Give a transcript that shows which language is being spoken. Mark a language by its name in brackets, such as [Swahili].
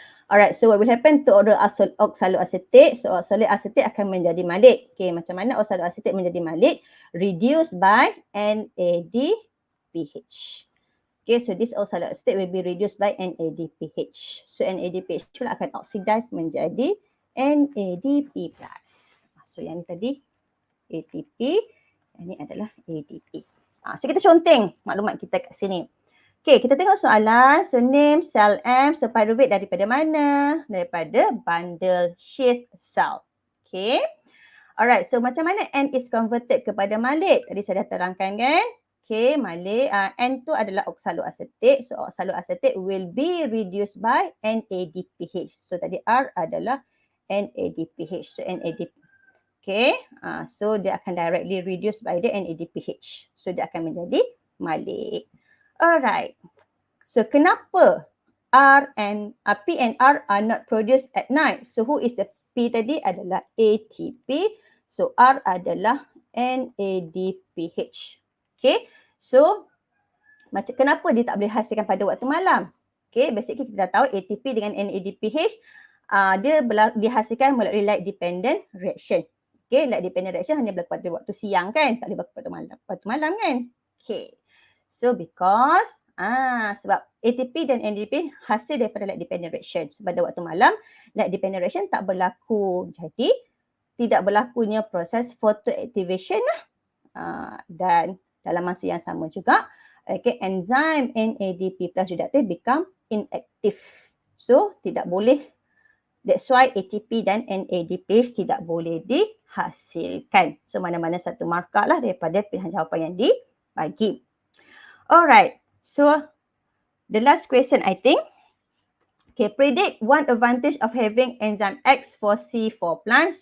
[English] Alright, so what will happen to oxaloacetate? [Malay] So oxaloacetate akan menjadi malit. Macam mana oxaloacetate menjadi malit? [English] Reduced by NADPH. So this oxaloacetate will be reduced by NADPH. [Malay] So NADPH pula akan oxidize menjadi NADP+. So yang ni tadi ATP, yang ni adalah ADP. So kita conteng maklumat kita kat sini. Kita tengok soalan. [English] So name cell M. So pyruvate [Malay] daripada mana? Daripada [English] bundle sheath cell. [Malay] Alright, so macam mana [English] N is converted [Malay] kepada malit? Tadi saya dah terangkan kan? Malit. N tu adalah oxaloacetate. [English] So oxaloacetate will be reduced by NADPH. [Malay] So tadi R adalah NADPH. So NADPH. [English] So [Malay] dia akan [English] directly reduced by the NADPH. [Malay] So dia akan menjadi malit. [English] Alright. [Malay] So kenapa P and R are not produced at night? [English] So who is the P [Malay] tadi? Adalah ATP. So R adalah NADPH. So macam kenapa dia tak boleh hasilkan pada waktu malam? Basically kita dah tahu ATP dengan NADPH dia dihasilkan melalui light dependent reaction. Light dependent reaction hanya berlaku pada waktu siang kan? Tak boleh berlaku pada malam kan? [English] So because [Malay] sebab ATP dan NADP hasil daripada light dependent reaction. So pada waktu malam light dependent reaction tak berlaku. Jadi tidak berlakunya proses photoactivation lah. Dan dalam masa yang sama juga enzim NADP plus reductase [English] become inactive. [Malay] So tidak boleh. [English] That's why [Malay] ATP dan NADPH tidak boleh dihasilkan. So mana-mana satu markah lah daripada pilihan jawapan yang dibagi. [English] Alright, so the last question I think. Predict one advantage of having enzyme X for C4 plant.